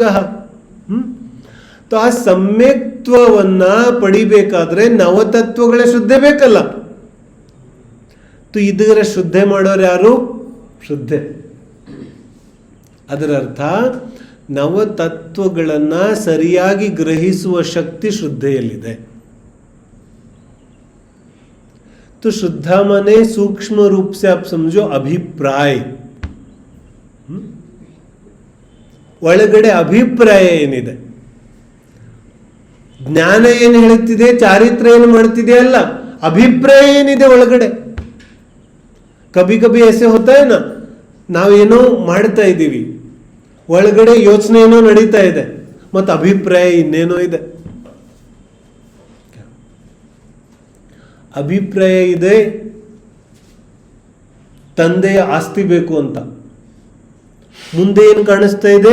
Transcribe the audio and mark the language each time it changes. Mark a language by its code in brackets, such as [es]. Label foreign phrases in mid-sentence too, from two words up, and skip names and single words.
[kn] तो ಆ ಸಮ್ಯಕ್ತ್ವವನ್ನ ಪಡಿಬೇಕಾದ್ರೆ ನವತತ್ವಗಳ ಶುದ್ಧೆ ಬೇಕಲ್ಲ. तो ಇದರ ಶುದ್ಧೆ ಮಾಡೋರು ಯಾರು? ಶುದ್ಧೆ. ಅದರ ಅರ್ಥ ನವತತ್ವಗಳನ್ನ ಸರಿಯಾಗಿ ಗ್ರಹಿಸುವ ಶಕ್ತಿ ಶ್ರದ್ಧೆಯಲ್ಲಿದೆ. [hi] तो शुद्धा माने सूक्ष्म रूप से आप समझो अभिप्राय. [kn] ಒಳಗಡೆ ಅಭಿಪ್ರಾಯ ಏನಿದೆ, ಜ್ಞಾನ ಏನು ಹೇಳುತ್ತಿದೆ, ಚಾರಿತ್ರ್ಯ ಏನು ಮಾಡ್ತಿದೆ ಅಲ್ಲ, ಅಭಿಪ್ರಾಯ ಏನಿದೆ ಒಳಗಡೆ. [hi] कभी कभी ऐसे होता है ना, [kn] ನಾವೇನೋ ಮಾಡ್ತಾ ಇದ್ದೀವಿ, ಒಳಗಡೆ ಯೋಚನೆ ಏನೋ ನಡೀತಾ ಇದೆ, ಮತ್ತು ಅಭಿಪ್ರಾಯ ಇನ್ನೇನೋ ಇದೆ. ಅಭಿಪ್ರಾಯ ಇದೆ ತಂದೆಯ ಆಸ್ತಿ ಬೇಕು ಅಂತ, ಮುಂದೆ ಏನು ಕಾಣಿಸ್ತಾ ಇದೆ?